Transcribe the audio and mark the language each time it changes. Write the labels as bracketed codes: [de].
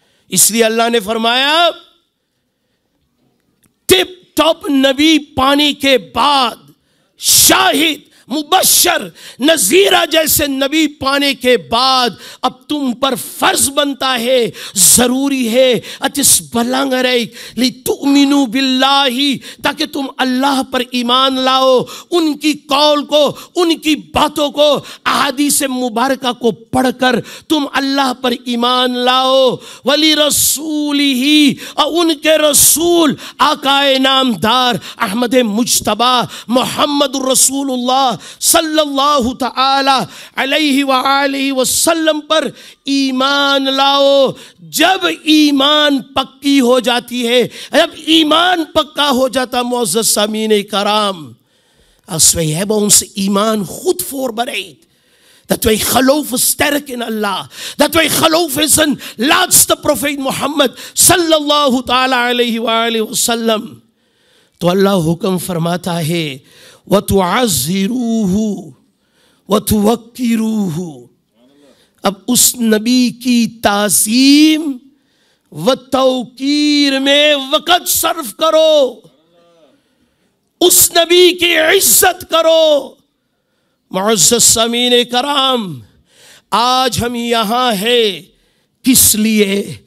[hi] इसलिए अल्लाह ने फरमाया टिप टॉप नबी पाने के बाद, शाहिद मुबश्शर नज़ीरा जैसे नबी पाने के बाद अब तुम पर फर्ज बनता है, ज़रूरी है, अतिस बलंगरई लितुमिनु बिल्लाही, ताकि तुम अल्लाह पर ईमान लाओ, उनकी कौल को, उनकी बातों को, अहादीस मुबारका को पढ़कर तुम अल्लाह पर ईमान लाओ। वली रसूलिही, और उनके रसूल आकाए नामदार अहमद मुज्तबा मोहम्मद रसूलुल्लाह सल्लल्लाहु तआला अलैहि व आलिहि वसल्लम पर ईमान लाओ। जब ईमान पक्की हो जाती है, जब ईमान पक्का हो जाता मुअज़्ज़ज़ सामीन कराम, [nl] als wij hebben onze iman goed voorbereid, dat wij geloven sterk in Allah, dat wij geloven in zijn laatste profeet Mohammed sallallahu ta'ala alayhi wa alihi wasallam, [hi] तो अल्लाह हुक्म फरमाता है वतुअज़्ज़िरूहु वतुवक्किरूहु। अब उस नबी की ताज़ीम व तौकीर में वक़्त सर्फ करो, उस नबी की इज्जत करो। मुअज़्ज़ज़ सामीन कराम, आज हम यहाँ हैं किस लिए?